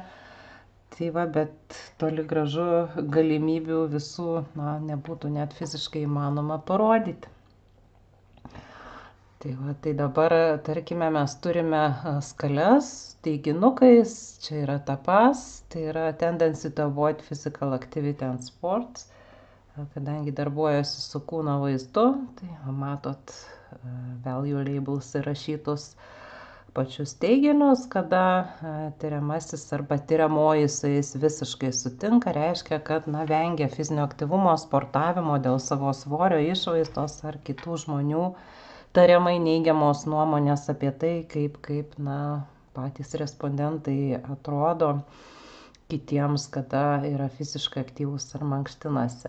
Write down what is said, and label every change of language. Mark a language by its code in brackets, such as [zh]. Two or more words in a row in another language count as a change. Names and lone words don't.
[lt] Tai va, bet toli gražu galimybių visų nebūtų net fiziškai įmanoma parodyti. Tai va, tai dabar, tarkime, mes turime skales teiginukais, čia yra tapas, tai yra [en] tendency to avoid physical activity and sports, [lt] kadangi darbuojasi su kūno vaizdu, tai matot [en] value labels [lt] įrašytus pačius teiginius, kada tyriamasis arba tyriamoji su jais visiškai sutinka, reiškia, kad vengia fizinio aktyvumo, sportavimo dėl savo svorio, išvaizdos ar kitų žmonių tariamai neigiamos nuomonės apie tai, kaip patys respondentai atrodo kitiems, kada yra fiziškai aktyvus ar mankštinasi.